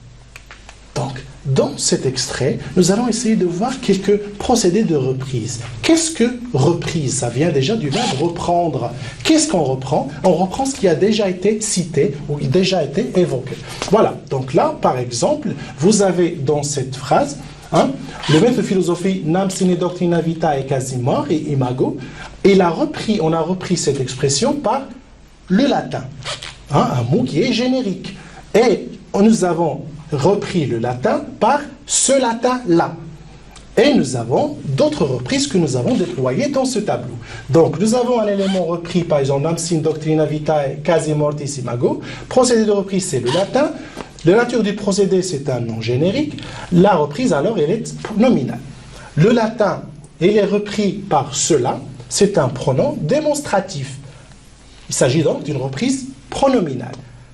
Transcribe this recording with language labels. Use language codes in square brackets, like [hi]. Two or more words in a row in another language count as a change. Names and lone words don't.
[fr] Donc, dans cet extrait, nous allons essayer de voir quelques procédés de reprise. Qu'est-ce que reprise? Ça vient déjà du verbe reprendre. Qu'est-ce qu'on reprend? On reprend ce qui a déjà été cité ou déjà été évoqué. Voilà, donc là, par exemple, vous avez dans cette phrase, le maître de philosophie, [la] nam sine doctrina vita e quasi mort et imago, [fr] et on a repris cette expression par le latin, un mot qui est générique. Et nous avons repris le latin par ce latin-là. Et nous avons d'autres reprises que nous avons déployées dans ce tableau. Donc, nous avons un élément repris, par exemple, [la] nam sin doctrina vitae quasi mortis imago. [fr] Procédé de reprise, c'est le latin. La nature du procédé, c'est un nom générique. La reprise, alors, elle est nominale. Le latin, il est repris par cela. C'est un pronom démonstratif. Il s'agit donc d'une reprise pronominale.